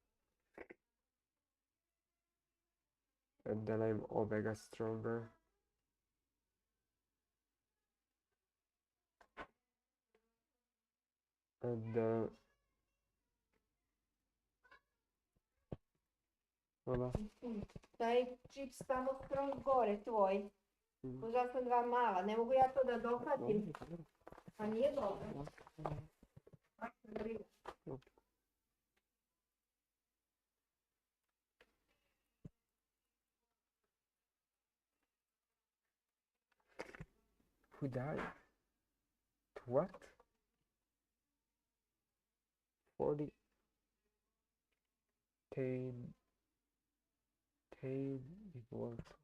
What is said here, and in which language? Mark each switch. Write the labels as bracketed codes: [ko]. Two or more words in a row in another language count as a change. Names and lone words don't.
[en] And then I'm Omega stronger. And voila. [sr] Taj čips tamo skroz gore, tvoj. Možda sam 2 mala, ne mogu ja to da dohvatim. Pa nije dobro. [en] Who died? What? 40 10 10 equals.